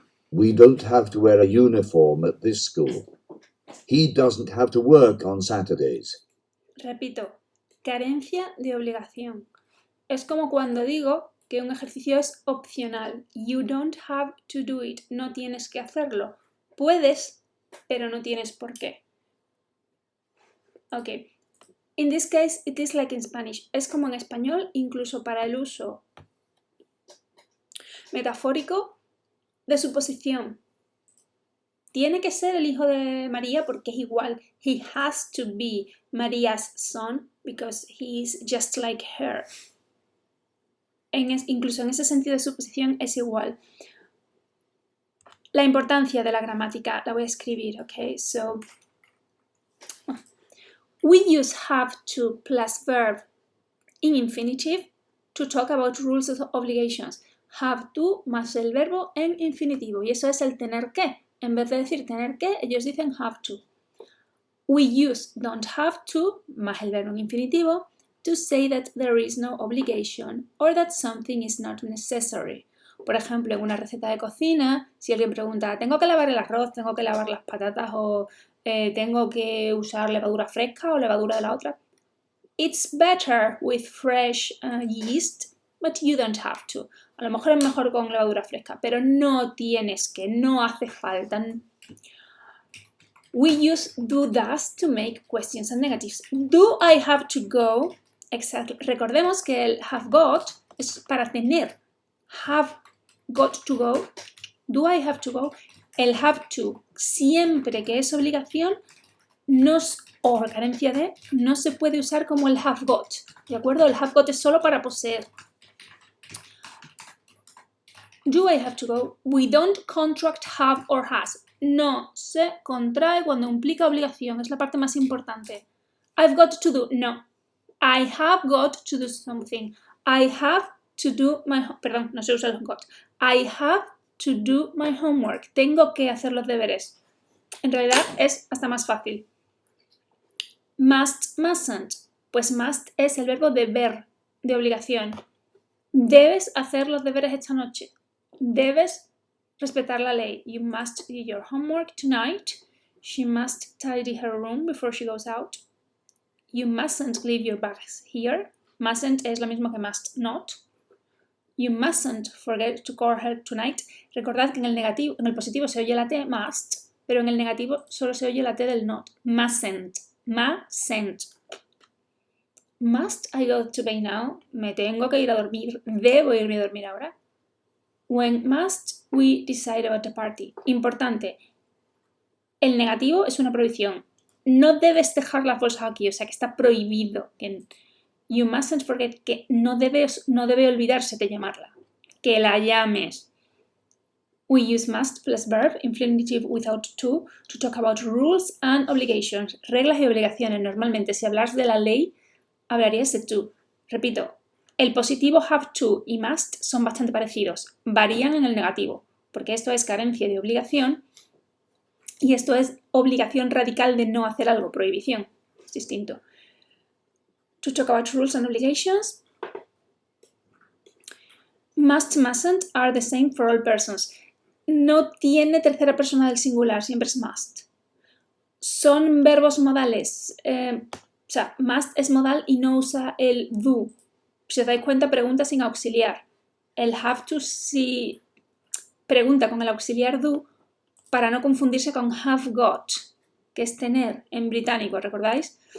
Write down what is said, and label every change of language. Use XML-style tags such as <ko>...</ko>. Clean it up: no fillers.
<en>We don't have to wear a uniform at this school. He doesn't have to work on Saturdays.</en> <es>Repito, carencia de obligación. Es como cuando digo que un ejercicio es opcional.</es> <en>You don't have to do it.</en> <es>No tienes que hacerlo. Puedes, pero no tienes por qué.</es> <en>Ok. In this case, it is like in Spanish.</en> <es>Es como en español, incluso para el uso metafórico de suposición. Tiene que ser el hijo de María porque es igual.</es> <en>He has to be Maria's son because he is just like her.</en> <es>Incluso en ese sentido de suposición es igual. La importancia de la gramática la voy a escribir, ok?</es> <en>So, we use have to plus verb in infinitive to talk about rules of obligations.</en> <es>Have to más el verbo en infinitivo. Y eso es el tener que. En vez de decir tener que, ellos dicen</es> <en>have to. We use don't have to</en> <es>más el verbo en infinitivo</es> <en>to say that there is no obligation or that something is not necessary.</en> <es>Por ejemplo, en una receta de cocina, si alguien pregunta, ¿tengo que lavar el arroz, tengo que lavar las patatas o tengo que usar levadura fresca o levadura de la otra?</es> <en>It's better with fresh yeast, but you don't have to.</en> <es>A lo mejor es mejor con levadura fresca, pero no tienes que, no hace falta.</es> <en>We use do does to make questions and negatives. Do I have to go?</en> <es>Exacto. Recordemos que el have got es para tener.</es> <en>Have got to go. Do I have to go?</en> <es>El have to, siempre que es obligación, o carencia de, no se puede usar como el have got. ¿De acuerdo? El have got es solo para poseer.</es> <en>Do I have to go? We don't contract have or has.</en> <es>No se contrae cuando implica obligación. Es la parte más importante.</es> <en>I've got to do. No. I have got to do something. I have to do my...</en> <es>Perdón, no se usa el got.</es> <en>I have to do my homework.</en> <es>Tengo que hacer los deberes. En realidad es hasta más fácil. Must, mustn't. Pues must es el verbo deber, de obligación. Debes hacer los deberes esta noche. Debes respetar la ley.</es> <en>You must do your homework tonight. She must tidy her room before she goes out. You mustn't leave your bags here. Mustn't</en> <es>es lo mismo que</es> <en>must not. You mustn't forget to call her tonight.</en> <es>Recordad que en el positivo se oye la T, must, pero en el negativo solo se oye la T del not. Mustn't.</es> <en>Must I go to bed now?</en> <es>Me tengo que ir a dormir. ¿Debo irme a dormir ahora?</es> <en>When must we decide about the party?</en> <es>Importante. El negativo es una prohibición. No debes dejar las bolsas aquí, o sea que está prohibido.</es> <en>You mustn't forget,</en> <es>que no debe olvidarse de llamarla. Que la llames.</es> <en>We use must plus verb, infinitive without to talk about rules and obligations.</en> <es>Reglas y obligaciones. Normalmente, si hablas de la ley, hablarías de to. Repito, el positivo have to y must son bastante parecidos. Varían en el negativo, porque esto es carencia de obligación y esto es obligación radical de no hacer algo, prohibición. Es distinto.</es> <en>To talk about rules and obligations. Must, mustn't are the same for all persons.</en> <es>No tiene tercera persona del singular, siempre es must. Son verbos modales. O sea, must es modal y no usa el do. Si os dais cuenta, pregunta sin auxiliar. El have to si pregunta con el auxiliar do para no confundirse con have got, que es tener en británico, ¿recordáis?</es>